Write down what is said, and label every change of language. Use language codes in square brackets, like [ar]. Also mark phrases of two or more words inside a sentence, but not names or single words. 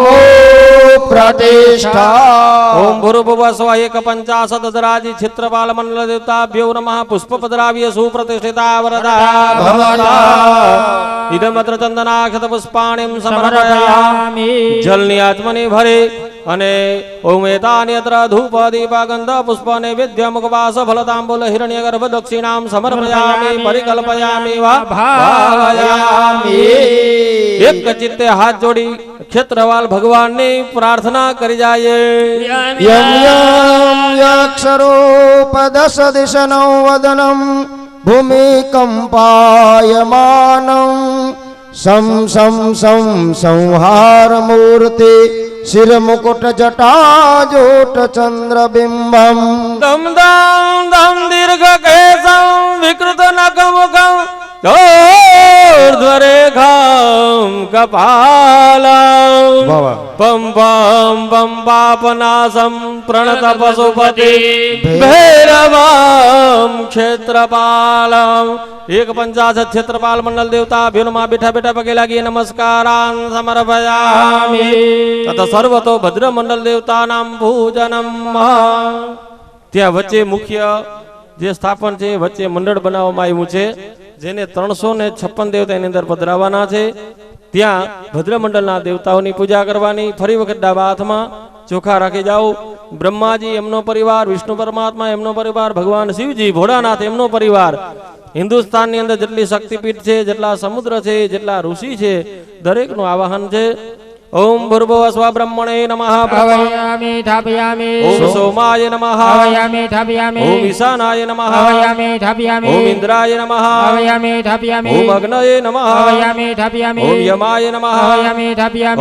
[sa] प्रतिष्ठा ओम भूर्भुवः स्वः एकपञ्चाशदराजि क्षेत्रपाल मंडल देवताभ्यो नमः पुष्पपद्राव्य सुप्रतिष्ठिता वरदा भवता इदमत्र चंदनाक्षत पुष्पाणिं समर्पयामि [gu] જલની આત્મનિ ભરે અને [sa] ઓમ એતાન્યત્ર ધૂપ દીપ ગંધ પુષ્પ નૈવેદ્ય મુખવાસ ફલતાંબૂલ હિરણ્ય ગર્ભ દક્ષિણામ સમર્પયામિ પરિકલ્પયામિ વા ભાવયામિ [gu] એક ચિત્તે હાથ જોડી ક્ષેત્રવાલ ભગવાનની પ્રાર્થના કરી જાય [sa] यं यं यक्षरूपदशदिशनो वदनं भूमिकम्पायमानं सं सं सं संहारमूर्ति शिरमुकुट जटाजूट चंद्रबिंबम દમ દમ દમ દીર્ઘ કેસમ વિકૃત નખમુખમ ऊर्ध्वरेखां कपालं पं पं पं पापनाशं प्रणत पशुपति भैरवं क्षेत्रपालम् एक 50 क्षेत्रपाल मंडल देवता [gu] ભીરમા બેઠા બેઠા પગે લાગી [sa] नमस्कारान् समर्पयामि तत सर्वतो भद्र मंडल देवता नाम पूजनम [gu] ત્યાં વચ્ચે મુખ્ય જે સ્થાપન છે વચ્ચે મંડળ બનાવવામાં આવ્યું છે જેને 356 દેવતા એની અંદર પધરાવાના છે ત્યાં ભદ્ર મંડળના દેવતાઓની પૂજા કરવાની ફરી વખત ડાબા હાથમાં ચોખા રાખી જાઓ બ્રહ્માજી એમનો પરિવાર વિષ્ણુ પરમાત્મા એમનો પરિવાર ભગવાન શિવજી ભોળાનાથ એમનો પરિવાર હિન્દુસ્તાનની અંદર જેટલી શક્તિપીઠ છે જેટલા સમુદ્ર છે જેટલા ઋષિ છે દરેકનું આવાહન છે [sa] ओम भूर्भुवः स्वः ब्रह्मणे नमः अवयामि धापयामि ओम सोमाय नमः अवयामि धापयामि ओम ईशानाय नमः अवयामि धापयामि ओम इंद्राय नमः अवयामि धापयामि ओम अग्नये नमः अवयामि धापयामि ओम यमाय नमः अवयामि धापयामि